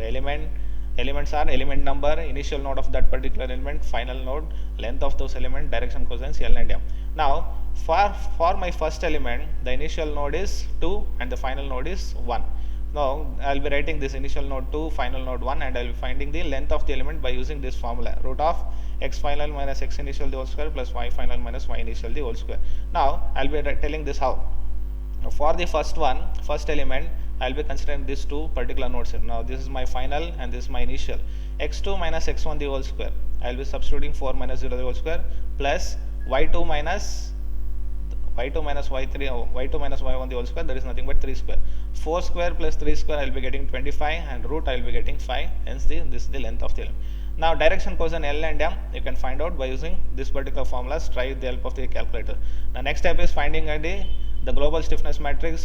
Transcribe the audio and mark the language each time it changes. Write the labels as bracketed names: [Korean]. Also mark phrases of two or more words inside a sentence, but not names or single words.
[English] Elements are element number, initial node of that particular element, final node, length of those elements, direction cosines L and M. Now for my first element, the initial node is 2 and the final node is 1. Now I will be writing this initial node 2, final node 1, and I will be finding the length of the element by using this formula, root of x final minus x initial the whole square plus y final minus y initial the whole square. Now I will be telling this how. For the first element, I'll be considering these two particular nodes here. Now this is my final and this is my initial. X2 minus x1 the whole square. I'll be substituting 4 minus 0 the whole square plus y2 minus y2 minus y3 y2 minus y1 the whole square, that is nothing but 3 square. 4 square plus 3 square, I'll be getting 25, and root I'll be getting 5, hence this is the length of the element. Now direction quotient L and M you can find out by using this particular formulas. Try with the help of the calculator. The next step is finding the global stiffness matrix.